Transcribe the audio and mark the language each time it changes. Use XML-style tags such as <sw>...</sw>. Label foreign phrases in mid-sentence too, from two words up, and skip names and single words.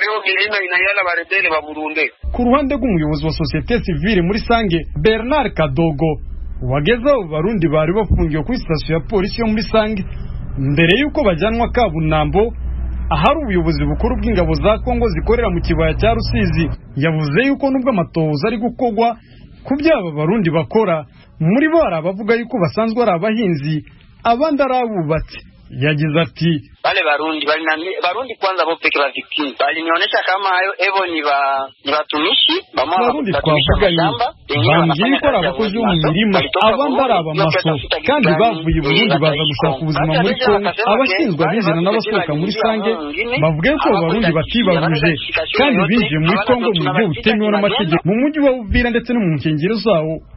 <rw>Ku ruhande rw'umuyobozi wa societe civile muri Sange Bernard Kadogo, wagezeho Abarundi bari bafungiwe kuri sitasiyo ya polisi yo muri Sange mbere yuko bajyanwa Kabunambo ahari ubuyobozi bukuru bw'ingabo za Kongo zikorera mu kibaya cya Rusizi. Yavuze yuko nubwo amatohoza ari gukorwa ku byaba Abarundi bakora, muri bo hari abavuga yuko basanzwe ari abahinzi abandi ari abubatsi. Yagize ati</rw> <sw>wale Barundi kwanza bo peke la victim balinionyesha kama evo ni batumishi</sw> <rw>Barundi twavuganye bambwiye ko ari abakozi bo mu mirima abandi ari abamaso kandi bavuye i Burundi baza gushaka ubuzima muri Kongo. Abashinzwe abinjira n'abasohoka muri Sange bavuga ko Abarundi batibabuje kandi binjiye muri Kongo mu buryo butemewe n'amategeko mu mujyi wa Uvira ndetse no mu nkengero zawo.</rw>